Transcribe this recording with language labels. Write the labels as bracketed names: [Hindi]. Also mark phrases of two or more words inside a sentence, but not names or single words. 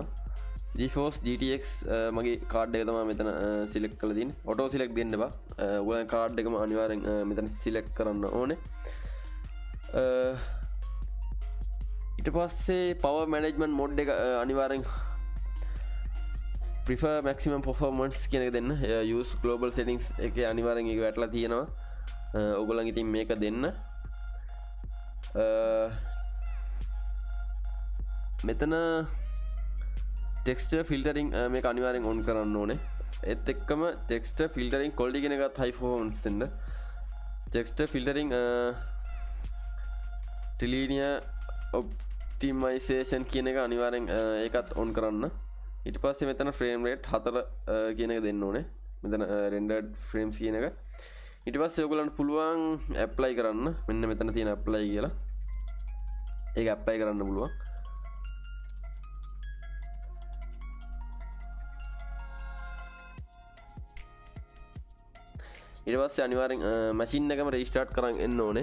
[Sinhala] GeForce GTX මගේ කාඩ් එක තමයි මෙතන සිලෙක්ට් කරලා තියෙන්නේ. ඔටෝ සිලෙක්ට් දෙන්න බා. ඔයගොල්ලන් කාඩ් එකම අනිවාර්යෙන් මෙතන සිලෙක්ට් කරන්න ඕනේ. ඊට පස්සේ [English] power management mode [Sinhala] එක අනිවාර්යෙන් [English] prefer maximum performance [Sinhala] කියන එක දෙන්න. [English] use global settings [Sinhala] එකේ අනිවාර්යෙන් ඒක වැටලා තියෙනවා. ඔයගොල්ලන් ඉතින් මේක දෙන්න. මෙතන [English] texture filtering [Sinhala] මේක අනිවාර්යෙන් on කරන්න ඕනේ. ඒත් එක්කම [English] texture filtering quality [Sinhala] කියන එකත් [English] high performance [Sinhala] දෙන්න. [English] texture filtering trilinear optimization [Sinhala] කියන එක අනිවාර්යෙන් ඒකත් on කරන්න. ඊට පස්සේ මෙතන [English] frame rate [Sinhala] 4 කියන එක දෙන්න ඕනේ. මෙතන [English] rendered frames [Sinhala] කියන එක. ඊට පස්සේ ඔයගොල්ලන්ට පුළුවන් apply කරන්න. මෙන්න මෙතන තියෙන apply කියලා. ඒක apply කරන්න පුළුවන්. ඊට පස්සේ අනිවාර්යෙන් මැෂින් එකම රීස්ටාර්ට් කරන් එන්න ඕනේ.